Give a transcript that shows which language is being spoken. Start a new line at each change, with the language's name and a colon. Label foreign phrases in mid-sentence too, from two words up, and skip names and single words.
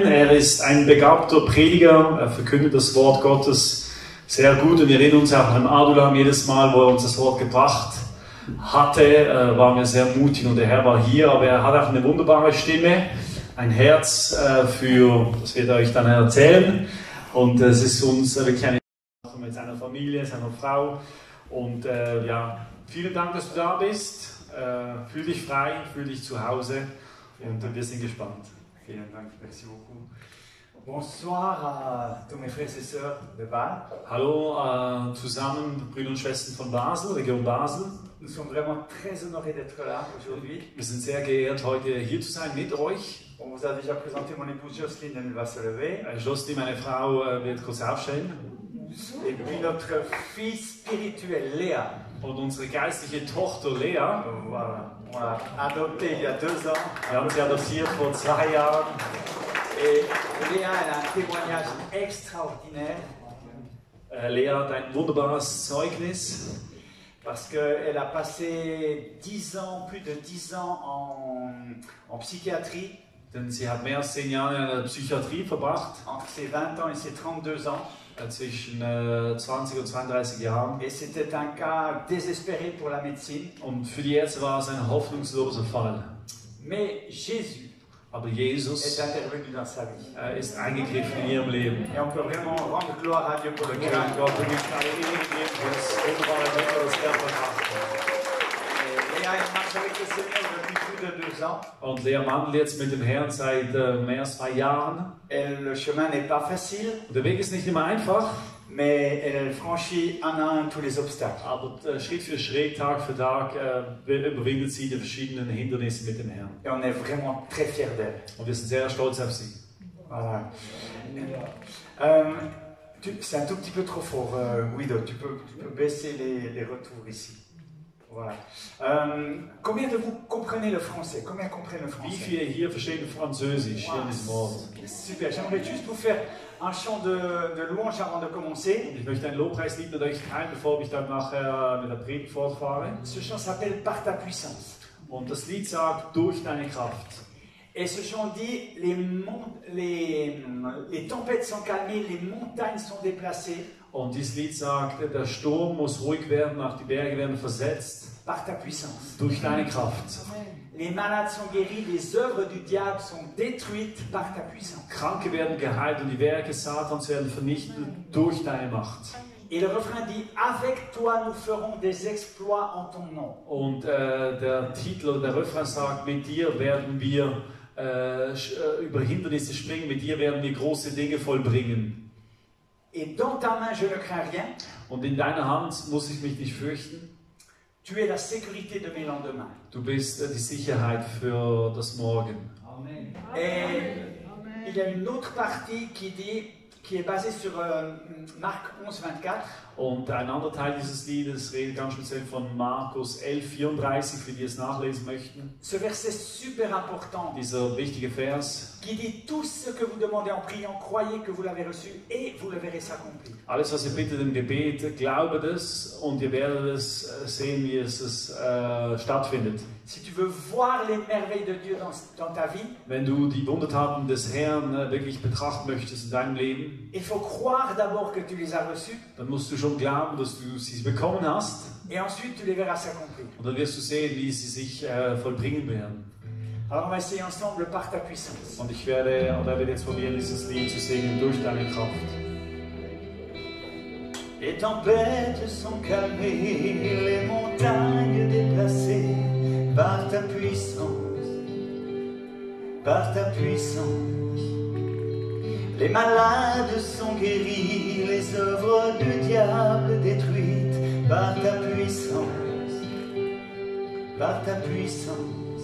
German: Er ist ein begabter Prediger, er verkündet das Wort Gottes sehr gut und wir erinnern uns auch an Adulam jedes Mal, wo er uns das Wort gebracht hatte, waren wir sehr mutig und der Herr war hier, aber er hat auch eine wunderbare Stimme ein Herz für, das wird er euch dann erzählen. Und es ist uns wirklich eine Sache mit seiner Familie, seiner Frau. Und ja, vielen Dank, dass du da bist. Fühl dich frei, fühl dich zu Hause und wir sind gespannt. Vielen Dank,
French: merci beaucoup. Bonsoir à tous mes frères et sœurs de Bâle.
German: Hallo zusammen, Brüder und Schwestern von Basel, Region Basel.
French: Nous sommes vraiment très honorés d'être là aujourd'hui.
German: Wir sind sehr geehrt, heute hier zu sein mit euch.
French: On vous a déjà présenté mon épouse Jocelyne, elle va se lever. Jocelyne,
German: meine Frau, wird kurz aufstehen.
French: Et puis notre fille spirituelle, Léa.
German: Und unsere geistliche Tochter Lea,
French: Voilà, on l'a adoptée il y a 2 ans.
German: wir haben sie adoptiert vor 2 Jahren.
French: Et Léa, elle a un témoignage extraordinaire.
German: Lea hat ein wunderbares Zeugnis.
French: Parce qu'elle a passé 10 ans, plus de 10 ans en psychiatrie.
German: Denn sie hat mehr als 10 Jahre in der Psychiatrie verbracht.
French: Entre ses 20 ans et ses 32 ans.
German: Zwischen 20 und 32 Jahren.
French: Et c'était un cas désespéré pour la médecine.
German: Und für die Ärzte war es ein hoffnungsloser Fall.
French: Mais Jésus
German: Aber Jesus
French: est intervenu dans sa vie.
German: Ist eingegriffen in ihrem Leben.
French: Et on peut vraiment rendre gloire à Dieu pour le miracle.
German: Gott wirklich alle Ehre geben für das wunderbare Wunder, das er verbracht hat.
French: Léa est marche avec le Seigneur depuis plus de 2 ans.
German: Und Lea wandelt jetzt mit dem Herrn seit mehr als 2 Jahren.
French: Et le chemin n'est pas facile.
German: Der Weg ist nicht immer einfach.
French: Mais elle franchit un à un tous les obstacles.
German: Aber Schritt für Schritt, Tag für Tag überwindet sie die verschiedenen Hindernisse mit dem Herrn.
French: Et on est vraiment très fiers d'elle.
German: Und wir sind sehr stolz auf sie.
French: Voilà. C'est un tout petit peu trop fort, Guido. Tu peux baisser les retours ici. Voilà. Combien de vous comprenez le français? Combien comprennent le
German: Wie
French: français?
German: viele hier verstehen Französisch hier in diesem Ort? Super.
French: J'aimerais juste vous faire un chant de louange avant de commencer.
German: Ich möchte ein Lobpreislied mit euch teilen, bevor ich dann nachher mit der Predigt fortfahre.
French: Ce chant s'appelle Par ta puissance.
German: Und das Lied sagt, durch deine Kraft.
French: Et ce chant dit, les tempêtes sont calmées, les montagnes sont déplacées.
German: Und dieses Lied sagt, der Sturm muss ruhig werden, auch die Berge werden versetzt.
French: Par ta puissance.
German: Durch deine Kraft.
French: Les malades sont guéris, les œuvres du diable sont détruites par ta puissance.
German: Kranke werden geheilt und die Werke Satans werden vernichtet durch deine Macht.
French: Et le refrain dit, avec toi nous ferons des exploits en ton nom.
German: Und der Titel oder der Refrain sagt, mit dir werden wir über Hindernisse springen, mit dir werden wir große Dinge vollbringen.
French: Et dans ta main je ne crains rien.
German: Und in deiner Hand muss ich mich nicht fürchten.
French: Tu es la sécurité de mes lendemains.
German: Du bist die Sicherheit für das Morgen. Amen.
French: Et il y a une autre partie qui est basée sur Marc 11, 24.
German: Und ein anderer Teil dieses Liedes redet ganz speziell von Markus 11,34, für die es nachlesen möchten.
French: Ce verset super important.
German: Dieser wichtige Vers.
French: Qui dit tout ce que vous demandez en priant, croyez que vous l'avez reçu et vous le verrez s'accomplir.
German: Alles, was ihr bittet im Gebet, glaubet es und ihr werdet es sehen, wie es stattfindet.
French: Si tu veux voir les merveilles de Dieu dans ta vie,
German: wenn du die Wundertaten des Herrn wirklich betrachten möchtest in deinem Leben,
French: il faut croire d'abord que tu les as reçus.
German: Dann musst du schon glauben, dass du sie bekommen hast.
French: Et ensuite tu les verras s'accomplir.
German: Und dann wirst du sehen, wie sie sich vollbringen werden.
French: Alors on va essayer ensemble par ta puissance.
German: Und er wird jetzt probieren, dieses Lied zu singen durch deine Kraft.
French: Les tempêtes sont calmées, les montagnes déplacées par ta puissance, par ta puissance. Les malades sont guéris, les œuvres du diable détruites par ta puissance, par ta puissance.